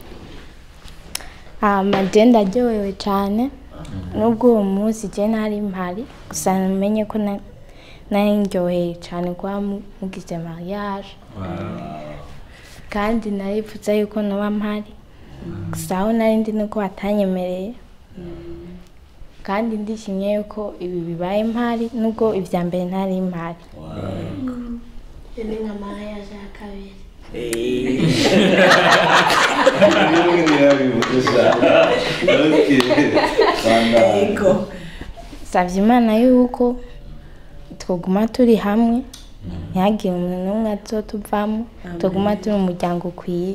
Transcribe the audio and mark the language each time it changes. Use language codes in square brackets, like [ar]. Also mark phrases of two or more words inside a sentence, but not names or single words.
[rn] je ndaryohewe cyane nubwo uwo munsi je nari mpari gusa namenye ko nari ndyoheye cyane kwa mugize mariage kandi naripfuza yuko naba mpari gusa aho nari ndi nuko batanyemereye kandi ndishimye yuko ibi bibaye mpari nubwo ibya mbere ntari mpari. Ni nka mariage ya kabiri. Savye Imana yuko twoguma turi hamwe ntihagire umuntu n'umwe azotuvamo tuguma turi umuryango ukwiye.